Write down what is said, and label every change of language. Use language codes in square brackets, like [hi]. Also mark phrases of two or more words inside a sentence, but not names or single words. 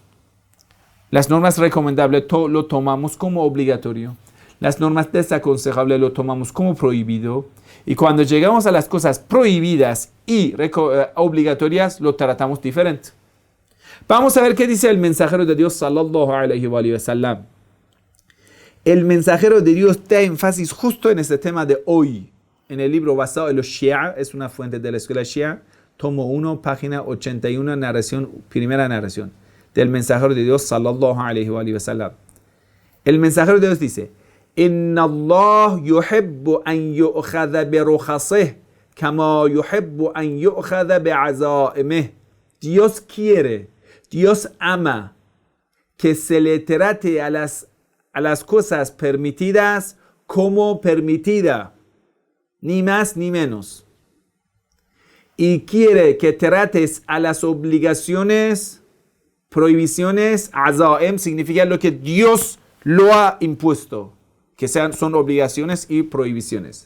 [es] Las normas recomendables lo tomamos como obligatorio. Las normas desaconsejables lo tomamos como prohibido. Y cuando llegamos a las cosas prohibidas y obligatorias, lo tratamos diferente. Vamos a ver qué dice el mensajero de Dios, [ar] صلى الله عليه وسلم. [es] El mensajero de Dios da énfasis justo en este tema de hoy. En el libro basado en los Shia, es una fuente de la escuela Shia, tomo 1, página 81, primera narración del mensajero de Dios, [ar] صلى الله عليه وسلم. [es] El mensajero de Dios dice: [ar] إن الله يحب أن يؤخذ برخصه كما يحب أن يؤخذ بعزائمه. [es] Dios quiere, Dios ama que se le trate a las cosas permitidas como permitida, ni más ni menos. Y quiere que trates a las obligaciones, prohibiciones, azaim significa lo que Dios lo ha impuesto, que son obligaciones y prohibiciones.